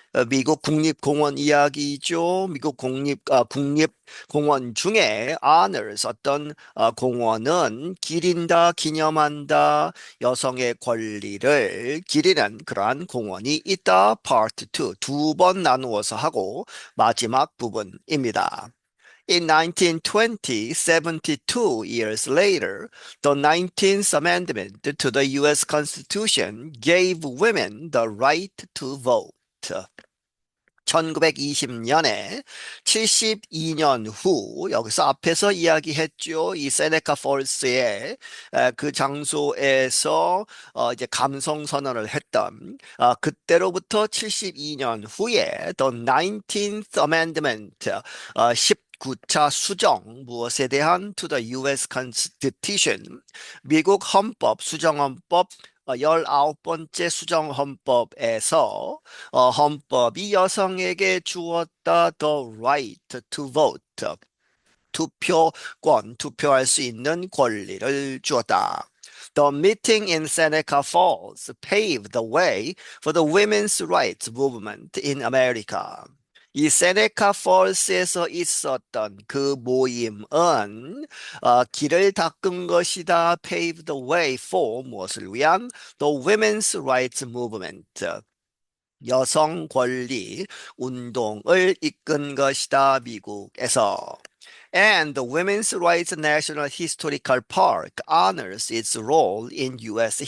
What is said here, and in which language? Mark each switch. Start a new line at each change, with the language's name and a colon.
Korean: 미국 국립공원 이야기죠. 미국 국립공원 중에 honors 어떤 공원은 기린다, 기념한다, 여성의 권리를 기리는 그러한 공원이 있다.
English: Part 2.
Korean: 두 번 나누어서 하고 마지막 부분입니다.
English: In 1920, 72 years later, the 19th Amendment to the U.S. Constitution gave women the right to vote.
Korean: 1920년에 72년 후 여기서 앞에서 이야기했죠. 이 세네카 폴스의 그 장소에서 이제 감성 선언을 했던 그때로부터 72년 후에
English: The 19th Amendment
Korean: 19차 수정 무엇에 대한
English: to the U.S.
Korean: Constitution 미국 헌법 수정헌법 19번째 수정헌법에서 헌법이 여성에게 주었다
English: the right to vote,
Korean: 투표권, 투표할 수 있는 권리를 주었다.
English: The meeting in Seneca Falls paved the way for the women's rights movement in America.
Korean: 이 세네카 폴스에서 있었던 그 모임은 길을 닦은 것이다.
English: pave the way for
Korean: 무엇을 위한
English: the women's rights movement.
Korean: 여성 권리 운동을 이끈 것이다. 미국에서.
English: And the Women's Rights National Historical Park honors its role in U.S.